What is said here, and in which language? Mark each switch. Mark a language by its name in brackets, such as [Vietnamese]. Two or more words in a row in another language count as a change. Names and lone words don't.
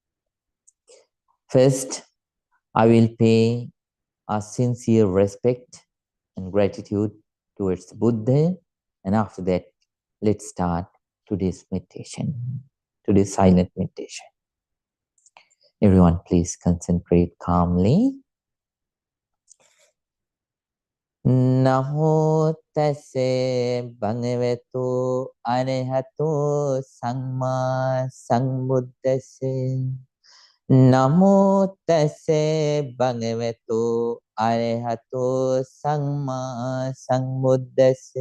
[English] First, I will pay a sincere respect and gratitude towards Buddha. And after that, let's start today's meditation, today's silent meditation. Everyone, please concentrate calmly. [Pali] Namo tase bhagavato arahato samma sambuddhase. Namo tase bhagavato arahato samma sambuddhase.